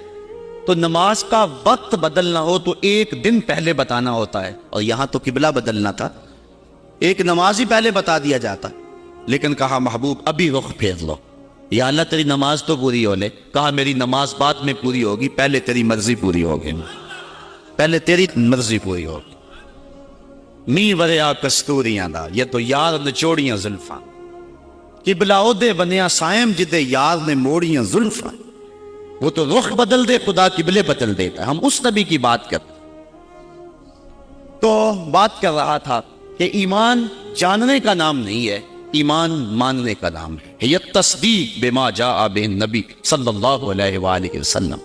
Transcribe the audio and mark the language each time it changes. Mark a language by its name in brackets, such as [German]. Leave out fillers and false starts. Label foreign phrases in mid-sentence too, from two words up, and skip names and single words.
[Urdu] تو نماز کا وقت بدلنا ہو تو 1 دن پہلے بتانا ہوتا ہے، اور یہاں تو قبلہ بدلنا تھا، ایک نماز ہی پہلے بتا دیا جاتا، لیکن کہا محبوب ابھی رخ پھیر لو۔ یا اللہ تیری نماز تو پوری ہو لے، کہا میری نماز بعد میں پوری ہوگی، پہلے تیری مرضی پوری ہوگی، پہلے تیری مرضی پوری ہوگی۔ [Punjabi] می وریا کستوریاں دا یہ تو یار نچوڑیاں زلفاں، قبلہ دے بنیا سائم جدے یار نے موڑیاں زلفاں۔ [Urdu] وہ تو رخ بدل دے خدا قبلے بدل دیتا ہے، ہم اس نبی کی بات کرتے۔ تو بات کر رہا تھا کہ ایمان جاننے کا نام نہیں ہے، ایمان ماننے کا نام ہے، یہ تصدیق [Arabic] بما جاء بہ [Urdu] نبی [Arabic] صلی اللہ علیہ وآلہ وسلم۔